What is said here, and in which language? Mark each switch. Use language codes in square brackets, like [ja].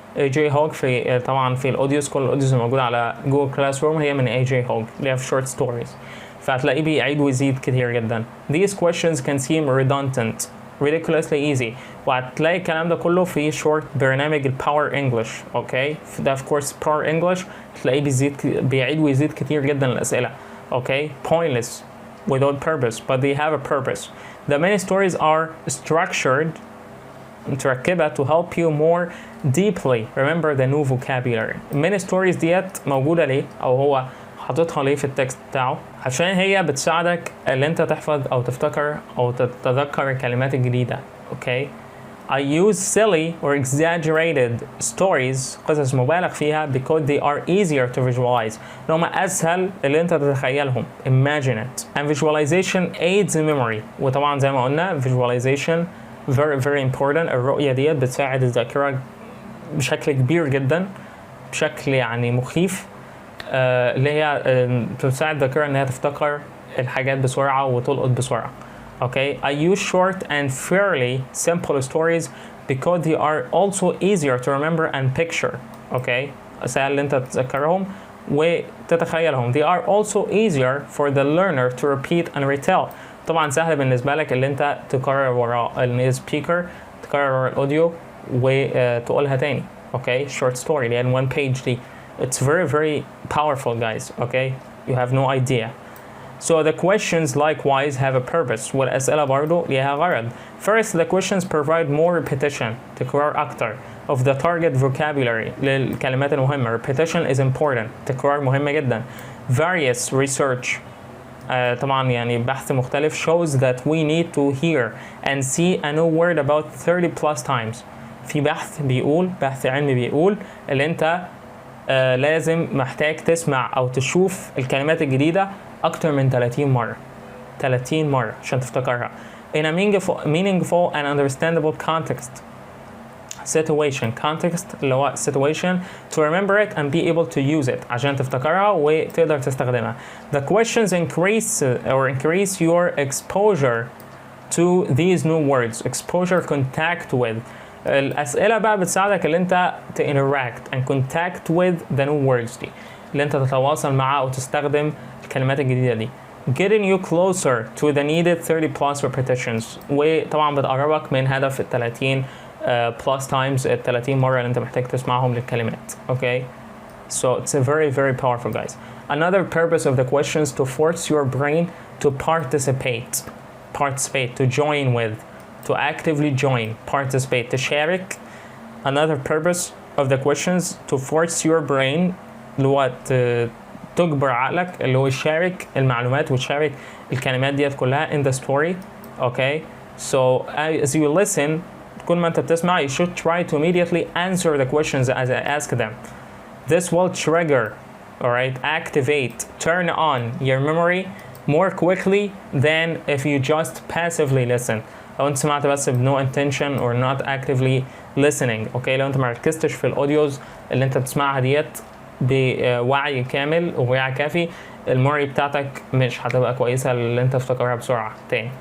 [ar] AJ Hogg في طبعا في الاوديوز كل الاوديوز الموجوده على جوجل كلاس روم هي من AJ Hogg اللي هي في short stories فهتلاقيه بيعيد ويزيد كتير جدا. [en] These questions can seem redundant, ridiculously easy [ar] وهتلاقي الكلام ده كله في شورت برنامج الباور انجلش. اوكي ده في كورس باور انجلش تلاقيه بيعيد ويزيد كتير جدا الاسئله. [en] Okay pointless without purpose but they have a purpose. The many stories are structured [ar] متركبة [en] to help you more deeply remember the new vocabulary. [ar] many stories ديت موجودة ليه أو هو حاططها ليه في التكست بتاعه عشان هي بتساعدك اللي انت تحفظ او تفتكر او تتذكر الكلمات الجديدة. [en] okay I use silly or exaggerated stories [ar] قصص مبالغ فيها [en] because they are easier to visualize. [ar] هم أسهل اللي أنت تتخيلهم. [en] Imagine it. And visualization aids memory. [ar] وطبعا زي ما قلنا [en] visualization very important. [ar] الرؤية ديت بتساعد الذاكرة بشكل كبير جدا بشكل يعني مخيف اللي هي بتساعد الذاكرة إنها تفتكر الحاجات بسرعة وتلقط بسرعة. [en] Okay, I use short and fairly simple stories because they are also easier to remember and picture. [ar] Okay, سهل انت تتذكرهم وتتخيلهم. [en] They are also easier for the learner to repeat and retell. [ar] طبعا سهل بالنسبة لك اللي انت تكرر وراء السبيكر تكرر وراء الاوديو وتقولها تاني. [en] Okay, short story [ar] اللي هي [en] one page دي. It's very powerful guys. Okay, you have no idea. So the questions likewise have a purpose. [ar] والأسئلة برضو ليها غرض. [en] First, the questions provide more repetition. [ar] تكرار أكتر [en] of the target vocabulary [ar] للكلمات المهمة. [en] Repetition is important. [ar] تكرار مهمة جدا. [en] Various research [ar] طبعا يعني بحث مختلف [en] shows that we need to hear and see a new word about 30 plus times. [ar] في بحث علمي بيقول اللي انت لازم محتاج تسمع أو تشوف الكلمات الجديدة أكتر من 30 مرة عشان تفتكرها. [en] In a meaningful and understandable context. Context [ar] اللي هو [en] situation to remember it and be able to use it [ar] عشان تفتكرها وتقدر تستخدمها. [en] The questions increase your exposure to these new words. Exposure contact with. [ar] الأسئلة بقى بتساعدك اللي انت [en] interact and contact with the new words [ar] دي اللي انت تتواصل معها أو تستخدم الكلمات الجديدة دي. [en] Getting you closer to the needed 30 plus repetitions [ar] وطبعا بتقربك من هدف [en] 30 plus times 30 مرة [ar] اللي انت محتاج تسمعهم للكلمات. [en] Okay, so it's a very powerful guys. Another purpose of the questions to force your brain to participate, to join with, to actively join, participate, [ar] تشارك. [en] Another purpose of the questions to force your brain [ar] اللي هو تجبر عقلك اللي هو يشارك المعلومات ويشارك الكلمات ديت كلها [en] in the story. Okay, so as you listen [ar] كل ما انت بتسمع [en] you should try to immediately answer the questions as I ask them. This will trigger, alright, activate, turn on your memory more quickly than if you just passively listen. [ar] لو انت سمعت بس [en] no intention or not actively listening. [ar] Okay, لو انت ما ركزتش في الاوديوز اللي انت بتسمعها ديت بوعي كامل ووعي كافي الموري بتاعتك مش هتبقى كويسة اللي انت تفتكرها بسرعة تاني.